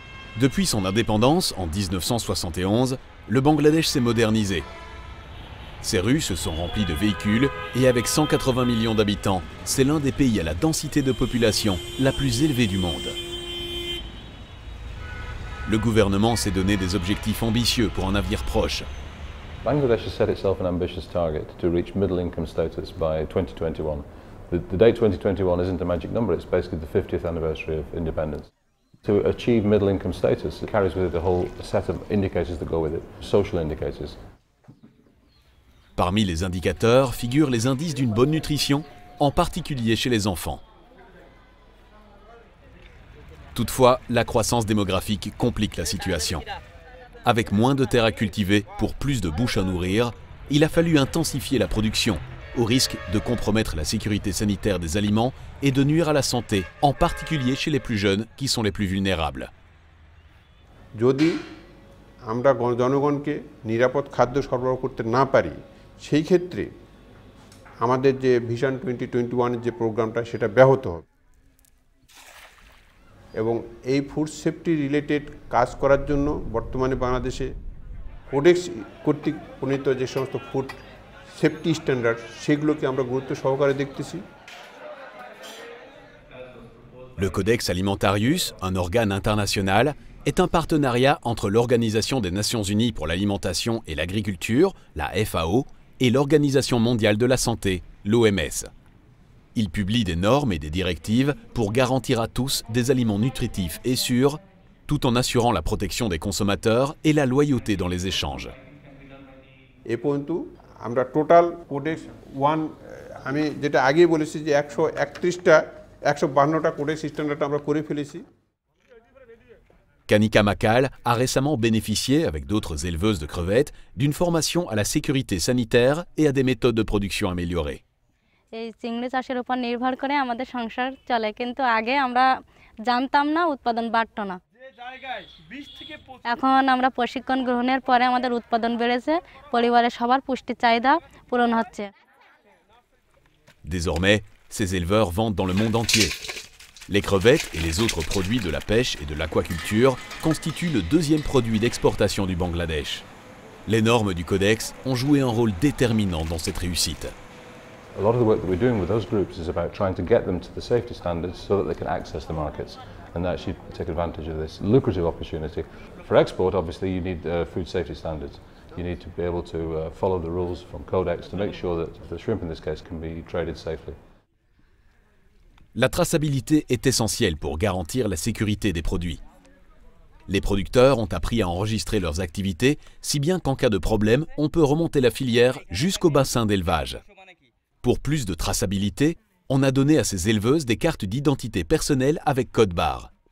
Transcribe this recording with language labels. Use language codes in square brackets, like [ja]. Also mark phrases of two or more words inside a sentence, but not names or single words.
[fr] Depuis son indépendance en 1971, le Bangladesh s'est modernisé. Ses rues se sont remplies de véhicules et avec 180 millions d'habitants, c'est l'un des pays à la densité de population la plus élevée du monde. Le gouvernement s'est donné des objectifs ambitieux pour un avenir proche. [en] Bangladesh has set itself an ambitious target to reach middle income status by 2021. The date 2021 isn't a magic number, it's basically the 50th anniversary of independence. To achieve middle income status, it carries with it a whole set of indicators that go with it, social indicators. [fr] Parmi les indicateurs figurent les indices d'une bonne nutrition, en particulier chez les enfants. Toutefois, la croissance démographique complique la situation. Avec moins de terres à cultiver pour plus de bouches à nourrir, il a fallu intensifier la production, au risque de compromettre la sécurité sanitaire des aliments et de nuire à la santé, en particulier chez les plus jeunes qui sont les plus vulnérables. [bn] যদি আমরা জনগণকে নিরাপদ খাদ্য সরবরাহ করতে না পারি, সেই ক্ষেত্রে আমাদের যে ভিশন 2021 এর যে প্রোগ্রামটা সেটা ব্যাহত হবে। এবং এই [en] food safety related [bn] কাজ করার জন্য বর্তমানে বাংলাদেশে কোডেক্স কর্তৃক প্রণীত যে সমস্ত [en] food safety standard [bn] সেগুলোকে আমরা গুরুত্ব সহকারে দেখতেছি। [fr] Le Codex Alimentarius, un organe international, est un partenariat entre l'Organisation des Nations Unies pour l'alimentation et l'agriculture, la FAO, et l'Organisation mondiale de la santé, l'OMS. Il publie des normes et des directives pour garantir à tous des aliments nutritifs et sûrs, tout en assurant la protection des consommateurs et la loyauté dans les échanges. [bn] এ পর্যন্ত আমরা টোটাল কোডেক্স আমি যেটা আগেই বলেছি যে 131টা 152টা কোডেক্স স্ট্যান্ডার্ড আমরা করে ফেলেছি। [fr] Kanika Makal a récemment bénéficié, avec d'autres éleveuses de crevettes, d'une formation à la sécurité sanitaire et à des méthodes de production améliorées. [bn] এই চিংড়ি চাষের উপর নির্ভর করে আমাদের সংসার চলে, কিন্তু আগে আমরা জানতাম না, উৎপাদন বাড়তো না। এখন আমরা প্রশিক্ষণ গ্রহণের পরে আমাদের উৎপাদন বেড়েছে, পরিবারের সবার পুষ্টি চাহিদা পূরণ হচ্ছে। [fr] Désormais, ces éleveurs vendent dans le monde entier. Les crevettes et les autres produits de la pêche et de l'aquaculture constituent le deuxième produit d'exportation du Bangladesh. Les normes du Codex ont joué un rôle déterminant dans cette réussite. [en] A lot of the work that we're doing with those groups is about trying to get them to the safety standards so that they can access the markets and actually take advantage of this lucrative opportunity. For export, obviously, you need food safety standards. You need to be able to follow the rules from Codex to make sure that the shrimp in this case can be traded safely. [fr] La traçabilité est essentielle pour garantir la sécurité des produits. Les producteurs ont appris à enregistrer leurs activités, si bien qu'en cas de problème, on peut remonter la filière jusqu'au bassin d'élevage. Pour plus de traçabilité, on a donné à ces éleveuses des cartes d'identité personnelle avec code barre.